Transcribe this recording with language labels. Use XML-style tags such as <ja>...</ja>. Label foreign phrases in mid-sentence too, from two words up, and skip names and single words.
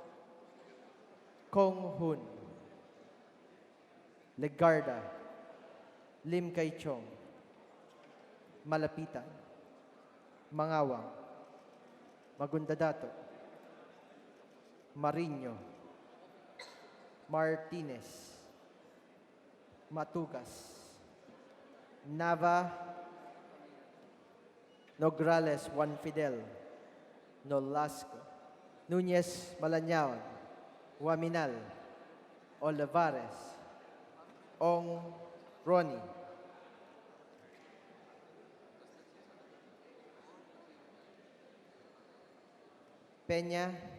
<en>Kong Hun, Legarda, Lim Kai Chong, Malapitan, Mangawang, Magundadato, Mariño, Martinez, Matugas, Nava, Nograles Juan Fidel, Nolasco, Nunez Malanyaon, Waminal, Olivares, Ong Ronnie, Peña,</en>